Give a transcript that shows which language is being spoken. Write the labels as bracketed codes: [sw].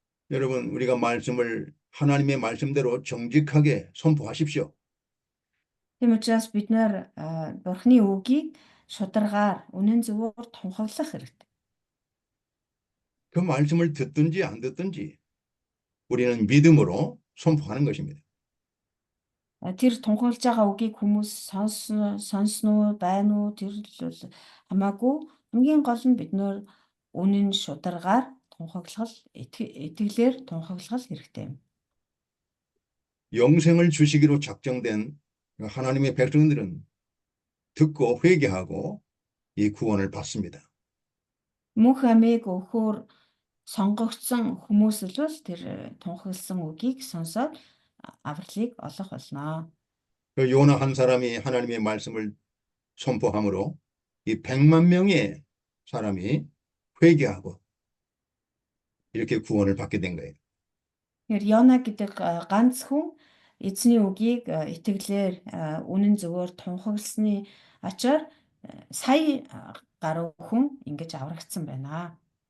[ko] 여러분, 우리가 말씀을 하나님의 말씀대로 정직하게 선포하십시오. [mn] Тийм учраас бид нар Бурханы үгийг шударгаар үнэн зөвөөр тунхаглах хэрэгтэй. [ko] 그 말씀을 듣든지 안 듣든지 우리는 믿음으로 선포하는 것입니다. [mn] Тэр тунхаглаж байгаа үгийг хүмүүс сонсно уу, байна уу, тэр л хамаагүй хамгийн гол нь бид нөр үнэн шударгаар тунхаглал, итгэлээр тунхаглал хэрэгтэй юм. [ko] 영생을 주시기로 작정된 하나님의 백성들은 듣고 회개하고 이 구원을 받습니다. [mn] Мөнх амийг өгөхөөр сонгогдсон хүмүүс л бол тэр тунхагласан үгийг сонсоод авралыг олох болно. [ko] 그 요나 한 사람이 하나님의 말씀을 선포함으로 이 100만 명의 사람이 회개하고 이렇게 구원을 받게 된 거예요. [mn] Тэгэхээр Йона гэдэг ганц хүн эзний үгийг итгэлээр үнэн зөвөөр тунхагласны ачаар сая гаруй хүн ингэж аврагдсан байна.